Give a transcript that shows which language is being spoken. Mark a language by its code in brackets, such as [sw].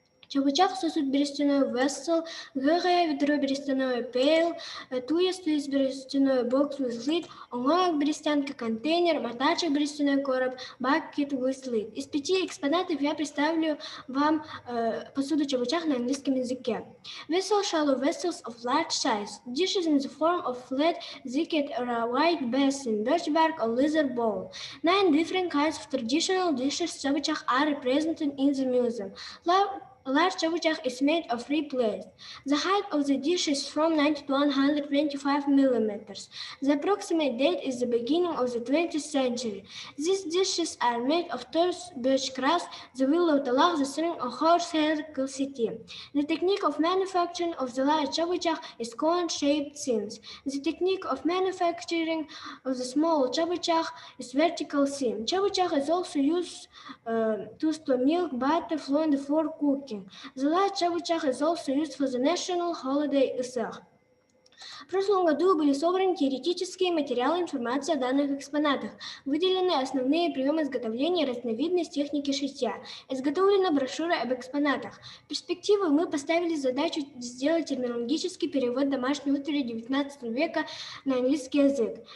[ru] Чавучах сосуд берестяной vessel, гэрэ ведро берестяное pail, туес берестяной [en] box with lid, [ru] онгоек берестянка контейнер, мотачек берестяной короб, [en] bucket with lid. [ru] Из 5 экспонатов я представлю вам посуду чавучах на английском языке. [en] Vessel shallow vessels of large size, dishes in the form of flat zicket or a wide basin, birch bark or leather bowl. 9 different kinds of traditional dishes chawuchak are represented in the museum. A large chawuchak is made of 3 plates. The height of the dish is from 90 to 125 millimeters. The approximate date is the beginning of the 20th century. These dishes are made of terse birch grass, the willow talak, the string of horsehair quilcity. The technique of manufacturing of the large chawuchak is cone-shaped seams. The technique of manufacturing of the small chawuchak is vertical seam. Chawuchak is also used to store milk, butter, flour for cooking. The large chawuchak is also used for the national holiday Isах. [ru] В прошлом году были собраны теоретические материалы информации о данных экспонатах, выделены основные приемы изготовления и разновидность техники шитья, изготовлена брошюра об экспонатах. В перспективу мы поставили задачу сделать терминологический перевод домашней утвари XIX века на английский язык.